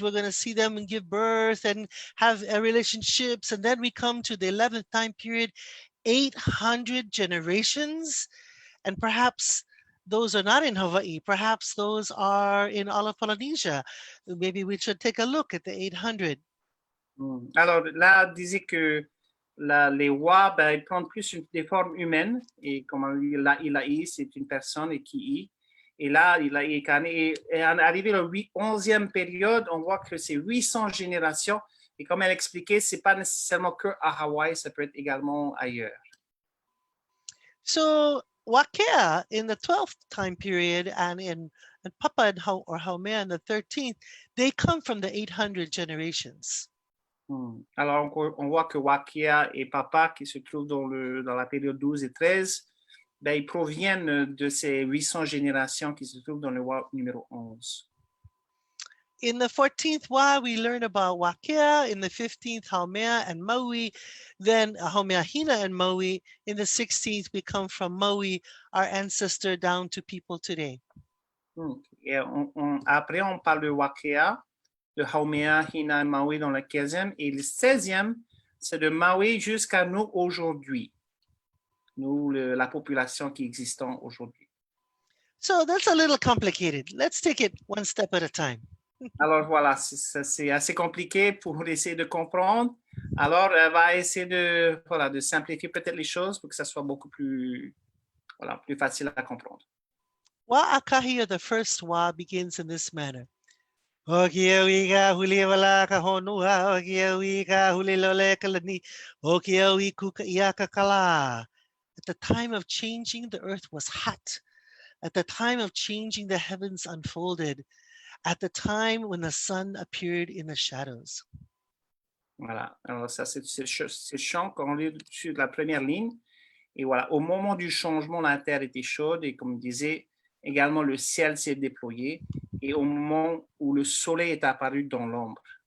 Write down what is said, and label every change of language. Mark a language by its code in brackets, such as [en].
[en] We're going to see them and give birth and have relationships. And then we come to the 11th time period, 800 generations. And perhaps those are not in Hawaii. Perhaps those are in all of Polynesia. Maybe we should take a look at the 800. [fr] Alors là, disait que les rois, ils prennent plus des formes humaines. Et comme on dit, la'i, c'est une personne, et ki'i. Et là, il est incarné. Et en arrivé à la 11e période, on voit que c'est 800 générations. Et comme elle expliquait, ce n'est pas nécessairement que à Hawaï, ça peut être également ailleurs. [en] So Wakea in the 12th time period and Papa or Haumea in the 13th, they come from the 800 generations. [fr] Alors, on voit que Wākea et Papa, qui se trouvent dans la période 12 et 13, ils proviennent de ces 800 générations qui se trouvent dans le Wa numéro 11. [en] In the 14th Wa, we learn about Wakea. In the 15th, Haumea and Maui. Then Haumea Hina and Maui. In the 16th, we come from Maui, our ancestor, down to people today. [fr] Et après, on parle de Wakea, de Haumea, Hina et Maui dans le 15e. Et le 16e, c'est de Maui jusqu'à nous aujourd'hui. Nous, la population qui existe aujourd'hui. [en] So that's a little complicated. Let's take it one step at a time. [fr] Alors voilà, c'est assez compliqué pour essayer de comprendre. Alors, elle va essayer de simplifier peut-être les choses pour que ça soit beaucoup plus facile à comprendre. [en] Wa Akahi, the first Wa, begins in this manner. [haw] Okiawiga huliwala kahonua, okiawiga Lilikalā, okiawi Kukaiākakala. [en] At the time of changing, the earth was hot. At the time of changing, the heavens unfolded. At the time when the sun appeared in the shadows. [fr] Voilà, alors ça c'est ce chant qu'on lit sur la première ligne. Et voilà, au moment du changement, la terre était chaude et comme disait, également le ciel s'est déployé et au moment où le soleil est apparu dans l'ombre.